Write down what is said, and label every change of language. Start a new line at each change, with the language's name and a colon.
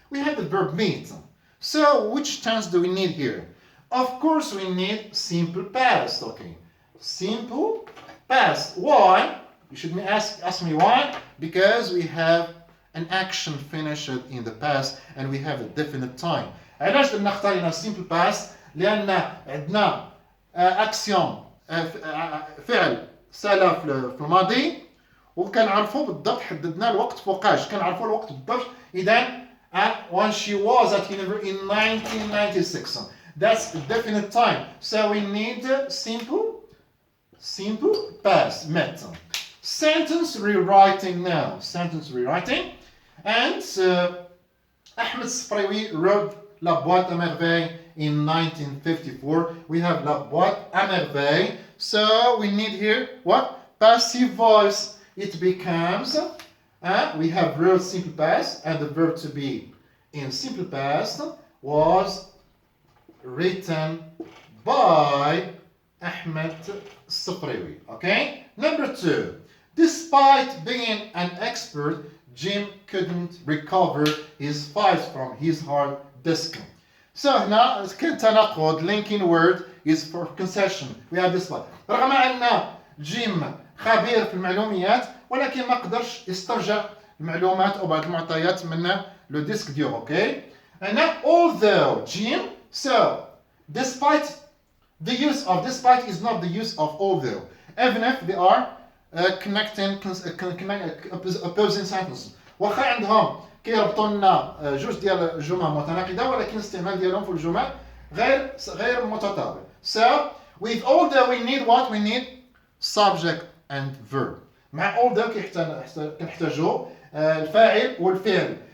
English: We have the verb meet. So which tense do we need here? Of course we need simple past, okay? Simple past. Why? You should ask me why? Because we have an action finished in the past and we have a definite time.
Arabic: علاش بدنا نختار هنا simple past؟ لأن عندنا أكسيون فعل سلا في الماضي وكنعرفوا بالضبط حددنا الوقت فوقاش كنعرفوا الوقت بالضبط إذا
English: when she was at university in 1996. That's the definite time. So we need simple past met. Sentence rewriting now. Sentence rewriting. And Ahmed Sfraoui wrote La Boîte à Merveille in 1954. We have La Boîte à Merveille. So we need here what? Passive voice. It becomes, we have real simple past, and the verb to be in simple past was written by Ahmed Sfraoui. Okay? Number 2. Despite being an expert, Jim couldn't recover his files from his hard disk.
Arabic: So هنا كان تناقض.
English: Linking word is for concession. We have this one.
Arabic: رغم أن جيم خبير في المعلومات ولكن ما قدرش يسترجع المعلومات أو بعض المعطيات من لو ديسك ديور.
English: Okay? And now although Jim, so despite the use of despite is not the use of although, even if they are connecting opposing sentences.
Arabic: واخا عندهم كيربطوا لنا جوج ديال الجمل متناقضه ولكن الاستعمال ديالهم في الجمل غير متطابق.
English: So with although we need what? We need subject and verb.
Arabic: مع although كنحتاجوا الفاعل والفعل.